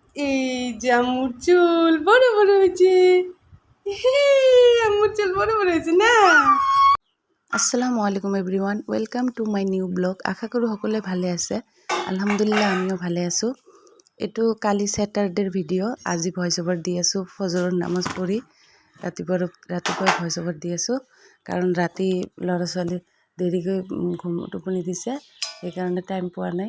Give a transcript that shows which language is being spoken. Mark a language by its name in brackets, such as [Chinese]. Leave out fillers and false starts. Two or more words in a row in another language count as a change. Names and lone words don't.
[Bangla] এই যে আম্মুর চুল বড় বড় হয়েছে। আম্মুর চুল বড় বড় হয়েছে না। [Arabic] السلام عليكم [English] everyone, welcome to my new blog. [Assamese] আশা কৰোঁ সকলোৱে ভালে আছে। আলহামদুলিল্লাহ আমিও ভালে আছোঁ। এইটো কালি ছেটাৰডেৰ ভিডিঅ'। আজি [English] voice over [Assamese] দি আছোঁ ফজৰৰ নামাজ পঢ়ি। ৰাতিপুৱা [English] voice over [Assamese] দি আছোঁ কাৰণ ৰাতি ল'ৰা ছোৱালী দেৰিকৈ টোপনি দিছে, সেইকাৰণে টাইম পোৱা নাই।